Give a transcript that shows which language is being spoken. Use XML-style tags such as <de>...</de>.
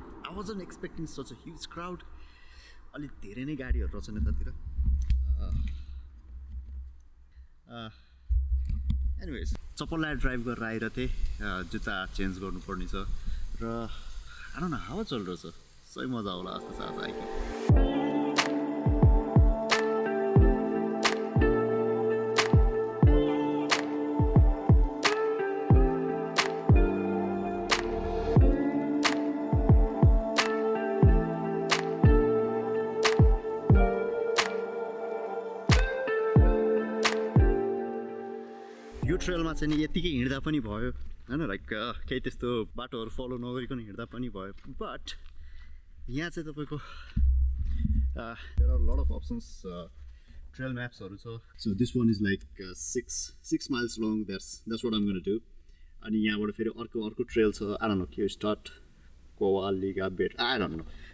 <en>I wasn't expecting such a huge crowd.</en> <ne>अलिक धेरै नै गाडीहरू रहेछन् यतातिर.</ne> <en>Anyways,</en> <ne>चप्पल लाएर ड्राइभ गरेर आइरहेको थिएँ. जुत्ता चेन्ज गर्नुपर्ने छ र</ne> <en>I don't know</en> <ne>हावा चलिरहेछ. सही मजा होला जस्तो छ आज हाइकिङ. यो ट्रेलमा चाहिँ नि यतिकै हिँड्दा पनि भयो हैन, लाइक केही त्यस्तो बाटोहरू फलो नगरिकन हिँड्दा पनि भयो. बट यहाँ चाहिँ तपाईँको</ne> <en>There are lot of options.</en> <ne>Trail म्याप्सहरू छ.</ne> <en>So this one is like 6 miles long. That's what I'm gonna do.</en> <ne>अनि यहाँबाट फेरि अर्को ट्रेल छ.</ne> <en>I don't know के start कोवालिगा bat, I don't know.</en>